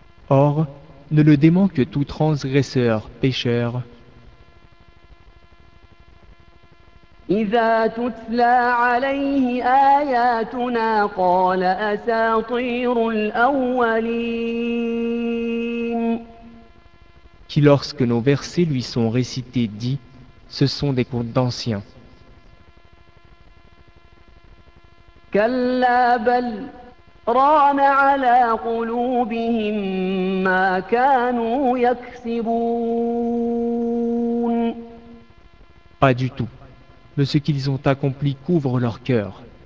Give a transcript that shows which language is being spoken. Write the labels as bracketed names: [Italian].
[French] Or, ne le dément que tout transgresseur, pécheur. [Arabic] إذا تتلى عليه آياتنا قال أساطير الأولين. [French] Qui lorsque nos versets lui sont récités dit, ce sont des contes d'anciens. [Arabic] كلا بل ران على قلوبهم ما كانوا يكسبون. [French] Pas du tout. Mais ce qu'ils ont accompli couvre leur cœur.